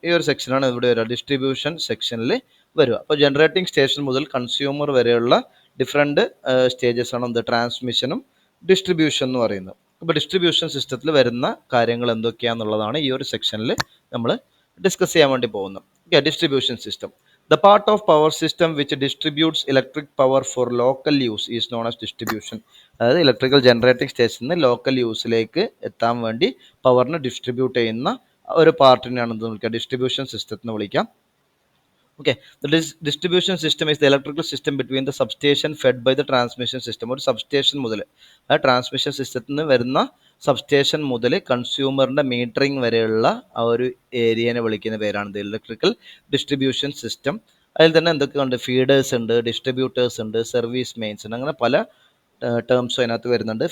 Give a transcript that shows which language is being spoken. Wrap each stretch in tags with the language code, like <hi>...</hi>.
<ml>ഈ ഒരു സെക്ഷനാണ് ഇവിടെ വരിക, ഡിസ്ട്രിബ്യൂഷൻ സെക്ഷനിൽ വരിക. അപ്പോൾ ജനറേറ്റിംഗ് സ്റ്റേഷൻ മുതൽ കൺസ്യൂമർ വരെയുള്ള ഡിഫറെൻറ്റ് സ്റ്റേജസ് ആണ് എന്ത്, ട്രാൻസ്മിഷനും ഡിസ്ട്രിബ്യൂഷൻ എന്ന് പറയുന്നത്. അപ്പോൾ ഡിസ്ട്രിബ്യൂഷൻ സിസ്റ്റത്തിൽ വരുന്ന കാര്യങ്ങൾ എന്തൊക്കെയാണെന്നുള്ളതാണ് ഈ ഒരു സെക്ഷനിൽ നമ്മൾ ഡിസ്കസ് ചെയ്യാൻ വേണ്ടി പോകുന്നത്.</ml> <en>Distribution system, the part of power system which distributes electric power for local use is known as distribution.</en> <ml>അതായത് ഇലക്ട്രിക്കൽ ജനറേറ്റിംഗ് സ്റ്റേഷനിൽ ലോക്കൽ യൂസിലേക്ക് എത്താൻ വേണ്ടി പവറിന് ഡിസ്ട്രിബ്യൂട്ട് ചെയ്യുന്ന ഒരു പാർട്ടിനെയാണ് എന്ത് വിളിക്കുക, ഡിസ്ട്രിബ്യൂഷൻ സിസ്റ്റത്തിന് വിളിക്കാം.</ml> <en>Okay, the distribution system is the electrical system between the substation fed by the transmission system.</en> <ml>ഒരു സബ്സ്റ്റേഷൻ മുതൽ, ആ ട്രാൻസ്മിഷൻ സിസ്റ്റത്തിൽ നിന്ന് വരുന്ന സബ്സ്റ്റേഷൻ മുതൽ കൺസ്യൂമറിൻ്റെ മീറ്ററിംഗ് വരെയുള്ള ആ ഒരു ഏരിയനെ വിളിക്കുന്ന പേരാണ് ഇലക്ട്രിക്കൽ ഡിസ്ട്രിബ്യൂഷൻ സിസ്റ്റം. അതിൽ തന്നെ എന്തൊക്കെ ഉണ്ട്, ഫീഡേഴ്സ് ഉണ്ട്, ഡിസ്ട്രിബ്യൂട്ടേഴ്സ് ഉണ്ട്, സർവീസ് മെയിൻസ് ഉണ്ട്, അങ്ങനെ പല ടേംസും അതിനകത്ത് വരുന്നുണ്ട്.</ml>